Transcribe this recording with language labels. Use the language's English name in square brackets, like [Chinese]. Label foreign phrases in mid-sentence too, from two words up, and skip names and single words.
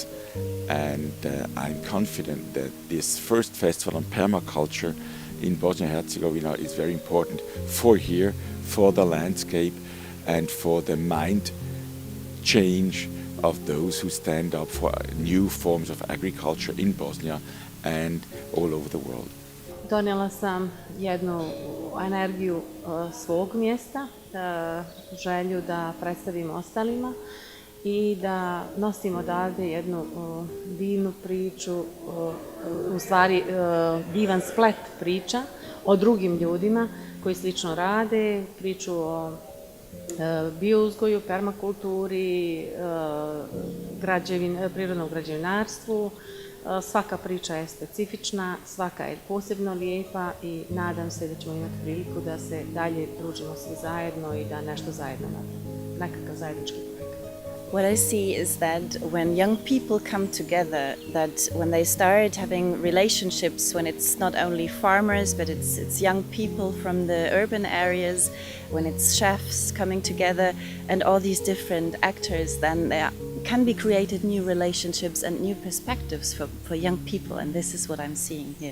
[English] And I'm confident that this first festival on permaculture in Bosnia and Herzegovina is very important for here, for the landscape, and for the mind change of those who stand up for new forms of agriculture in Bosnia and all over the world. [Bosnian] Donijela sam jednu energiju svog mjesta, želju da predstavim ostalima i da nosim odavde jednu divnu priču, u stvari divan splet priča o drugim ljudima koji slično rade, priču o biouzgoju, permakulturi, prirodnom građevinarstvu. Svaka priča je specifična, svaka je posebno lijepa i nadam se da ćemo imati priliku da se dalje družimo svi zajedno i da nešto zajedno napravimo, nekakav zajednički projekat. [English] What I see is that when young people come together, that when they start having relationships, when it's not only farmers, but it's young people from the urban areas, when it's chefs coming together and all these different actors, then there can be created new relationships and new perspectives for young people, and this is what I'm seeing here.